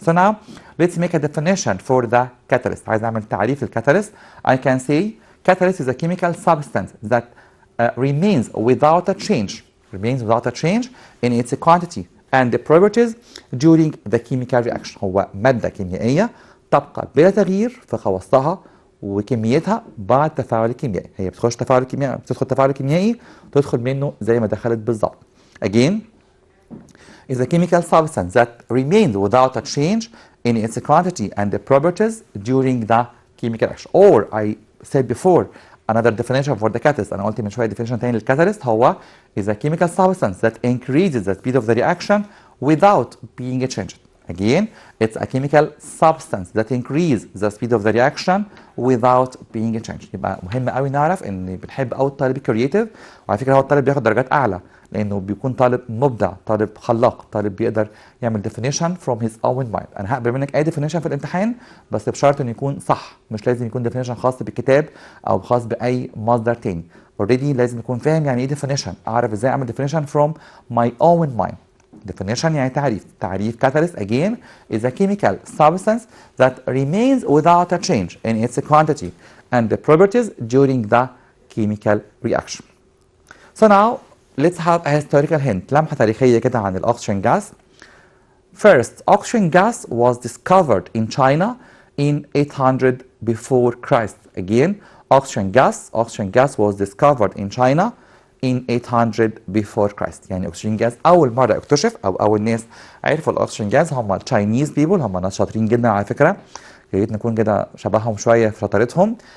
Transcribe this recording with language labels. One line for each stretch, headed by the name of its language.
English: So now let's make a definition for the catalyst.
Arabic: عايز اعمل تعريف الكاتاليست.
English: I can say catalyst is a chemical substance that remains without a change remains without a change in its quantity and the properties during the chemical reaction.
Arabic: هو مادة كيميائية تبقى بلا تغيير في خواصها وكميتها بعد التفاعل الكيميائي. هي بتدخل تفاعل كيميائي تدخل منه زي ما دخلت بالظبط.
English: Again, is a chemical substance that remains without a change in its quantity and the properties during the chemical reaction. Or I said before another definition for the catalyst.
Arabic: أنا قلت من شوية
English: definition تاني للكاتاليست هو is a chemical substance that increases the speed of the reaction without being changed. Again, it's a chemical substance that increases the speed of the reaction without being changed.
Arabic: يبقى مهم قوي نعرف ان بنحب قوي الطالب الكرييتيف، وعلى فكره هو الطالب بياخد درجات اعلى لانه بيكون طالب مبدع، طالب خلاق، طالب بيقدر يعمل definition
English: from his own mind.
Arabic: انا هقبل منك اي definition في الامتحان بس بشرط انه يكون صح، مش لازم يكون definition خاص بالكتاب او خاص باي مصدر تاني. already لازم يكون فاهم يعني ايه definition، اعرف ازاي اعمل definition
English: from my own mind. Definition
Arabic: يعني تعريف
English: catalyst again is a chemical substance that remains without a change in its quantity and the properties during the chemical reaction. So now let's have a historical hint.
Arabic: لمحة تاريخية كده عن الأكسجين gas.
English: First, oxygen gas was discovered in China in 800 before Christ. Again, oxygen gas was discovered in China in 800 before Christ.
Arabic: يعني اكسجين جاز اول مره اكتشف او اول ناس عرفوا الاكسجين جاز هم التشاينيز بيبول، هم ناس شاطرين جدا على فكره، يا ريت نكون كده شبههم شويه في شطارتهم.